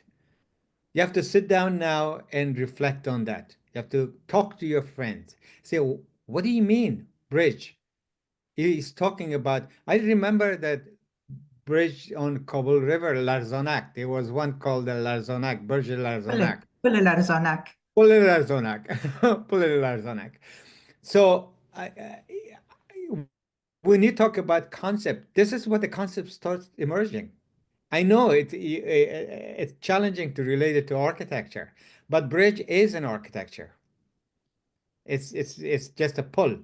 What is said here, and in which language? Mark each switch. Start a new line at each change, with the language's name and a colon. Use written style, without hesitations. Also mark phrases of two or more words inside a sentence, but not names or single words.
English: You have to sit down now and reflect on that. You have to talk to your friends. Say, what do you mean, bridge? He's talking about, I remember that bridge on Kabul River, Larzanak. There was one called the Larzanak, Bridge Larzanak. Pule Larzanak. Pule Larzanak. Pule Larzanak. So when you talk about concept, this is what the concept starts emerging. I know it's challenging to relate it to architecture, but bridge is an architecture. It's just a pull.